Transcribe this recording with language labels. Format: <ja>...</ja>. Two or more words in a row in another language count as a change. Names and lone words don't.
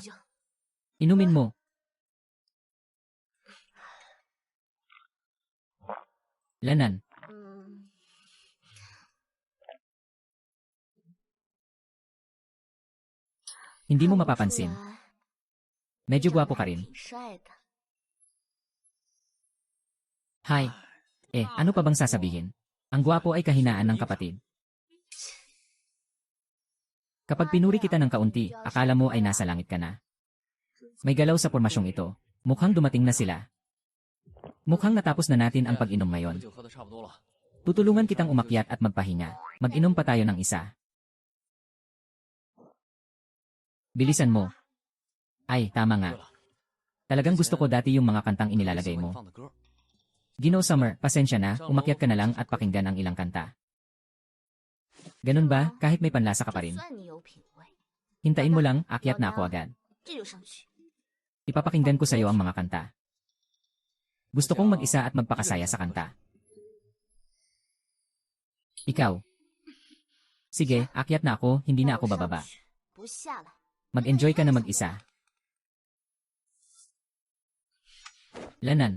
<tl>哎呀 Inumin mo. Lanan. 嗯， Hindi mo</tl> <zh>看不出</zh> <tl>mapapansin.</tl> <zh>来</zh> <tl>Medyo</tl> <zh>长得</zh> <tl>gwapo ka</tl> <zh>还</zh> <tl>rin.</tl> <zh>挺帅的。</zh> <tl>Hi. Ano pa bang sasabihin? Ang gwapo ay kahinaan ng kapatid. Kapag pinuri kita ng kaunti, akala mo ay nasa langit ka na. May galaw sa pormasyong ito. Mukhang dumating na sila. Mukhang natapos na natin ang pag-inom ngayon.</tl> <zh>酒喝的差不多了。</zh> <tl>Tutulungan kitang umakyat at magpahinga. Mag-inom pa tayo ng isa. Bilisan mo. Ay, tama nga.</tl> <zh>对了，</zh> <tl>Talagang gusto ko dati yung mga kantang</tl> <zh>喜</zh> <tl>inilalagay</tl> <zh>欢你</zh> <tl>mo.</tl> <zh>放的歌，</zh> <tl>Gino Summer, pasensya na, umakyat ka na lang at pakinggan ang ilang kanta. Ganun ba, kahit may panlasa ka pa</tl> <zh>就</zh> <tl>rin?</tl> <zh>算你有品味，</zh> <tl>Hintayin mo lang, akyat na ako agad.</tl> <zh>这就上去。</zh> <tl>Ipapakinggan ko sa iyo ang mga kanta. Gusto kong mag-isa at magpakasaya sa kanta. Ikaw. Sige, akyat na ako, hindi na</tl> <zh>让</zh> <tl>ako</tl> <zh>我上</zh> <tl>bababa.</tl> <zh>去不下来。</zh> <tl>Mag-enjoy ka na mag-isa. Lanan.</tl>